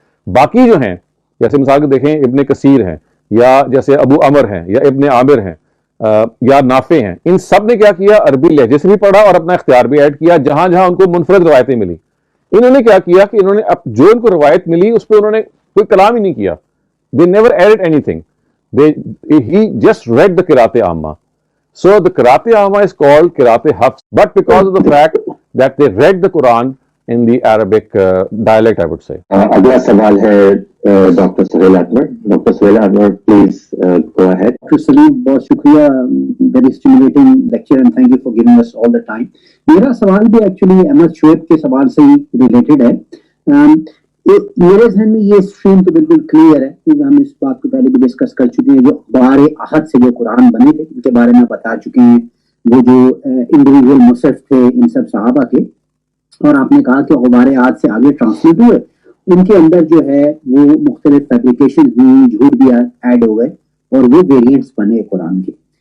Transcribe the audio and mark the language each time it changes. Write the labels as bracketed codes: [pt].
[ur] باقی جو ہیں جیسے مثال کے دیکھیں ابن کثیر ہیں, یا جیسے ابو عمر ہیں, یا ابن عامر ہیں, یا نافع ہیں, ان سب نے کیا کیا, عربی لہجے سے بھی پڑھا اور اپنا اختیار بھی ایڈ کیا جہاں جہاں ان کو منفرد روایتیں ملی. انہوں نے کیا کیا کہ انہوں نے جو ان کو روایت ملی اس پہ انہوں نے کوئی کلام ہی نہیں کیا. [en] They never added anything. He just read the قراءت عامہ. So the قراءت عامہ is called قراءت حفص, but because of the fact that they read the Quran in the Arabic dialect, I would say. [ur] اگلا سوال ہے doctor Sohail Anwar. Doctor Sohail Anwar please [en] go ahead. Doctor Saleem [ur] بہت شکریہ, [en] Very stimulating lecture and thank you for giving us all the time. [ur] میرا سوال بھی actually Ahmad Shoaib کے سوال سے ہی ریلیٹڈ ہے. میرے ذہن میں یہ اسٹریم تو بالکل کلیئر ہے کیونکہ ہم اس بات کو پہلے بھی ڈسکس کر چکے ہیں. جو اخبار احد سے جو قرآن بنے تھے ان کے بارے میں بتا چکے ہیں, وہ جو انڈیویجول مصحف تھے ان سب صحابہ کے, اور آپ نے کہا کہ اخبار احد سے آگے ٹرانسلیٹ ہوئے, ان کے اندر جو ہے وہ مختلف فیبریکیشن ہوئی, جھوٹ بھی ایڈ ہو گئے اور وہ ویریئنٹس بنے قرآن کے.